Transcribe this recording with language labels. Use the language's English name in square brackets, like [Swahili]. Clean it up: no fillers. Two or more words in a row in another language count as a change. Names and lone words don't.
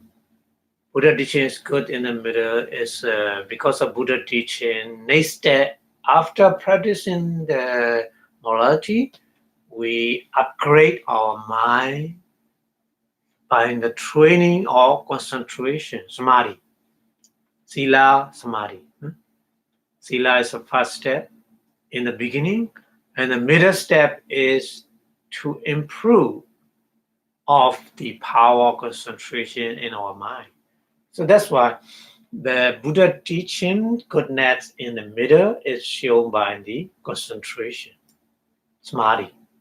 [English] Buddha teaching is good in the middle is because of Buddha teaching. Next step, after practicing the morality, we upgrade our mind by the training of concentration, samadhi. [Pali] Sila, samadhi. [English] Sila is the first step in the beginning, and the middle step is to improve of the power of concentration in our mind. So that's why the Buddha teaching goodness in the middle is shown by the concentration, samadhi.